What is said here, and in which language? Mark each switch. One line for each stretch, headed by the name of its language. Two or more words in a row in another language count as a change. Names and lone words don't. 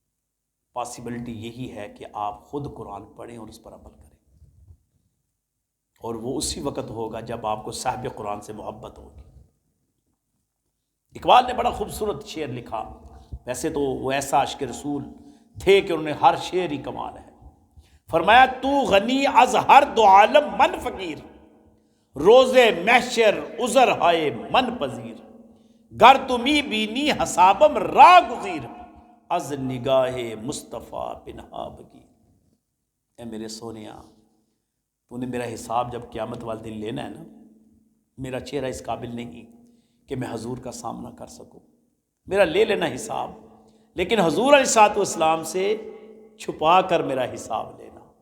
Urdu: پاسبلٹی یہی ہے کہ آپ خود قرآن پڑھیں اور اس پر عمل کریں، اور وہ اسی وقت ہوگا جب آپ کو صاحب قرآن سے محبت ہوگی۔ اقبال نے بڑا خوبصورت شعر لکھا، ویسے تو وہ ایسا عاشق رسول تھے کہ انہوں نے ہر شعر ہی کمال ہے۔
Persian: فرمایا تو غنی از ہر دو عالم من فقیر، روز محشر عذر ہائے من پذیر، گر تمی بینی حسابم را گزیر، از نگاہ مصطفیٰ پنہا بگیر۔
Urdu: اے میرے سونیا، تو نے میرا حساب جب قیامت والے دن لینا ہے نا، میرا چہرہ اس قابل نہیں کہ میں حضور کا سامنا کر سکوں، میرا لے لینا حساب، لیکن حضور علیہ الصلوۃ والسلام سے چھپا کر میرا حساب لینا۔